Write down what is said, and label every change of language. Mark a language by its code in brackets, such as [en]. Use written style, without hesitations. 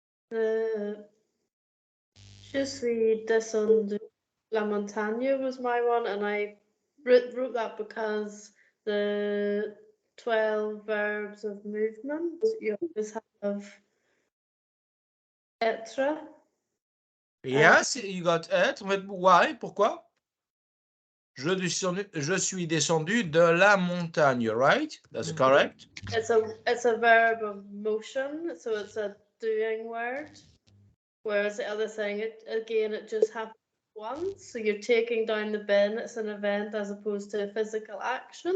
[en] Je suis descendu la montagne was my one, and I wrote that because the 12 verbs of movement, you always have être. Yes, you got it. But why? Pourquoi? [fr] Je suis descendu de la montagne, right? [en] That's correct. It's a verb of motion, so it's a doing word. Whereas the other thing, it just happens once. So you're taking down the bin, it's an event as opposed to a physical action.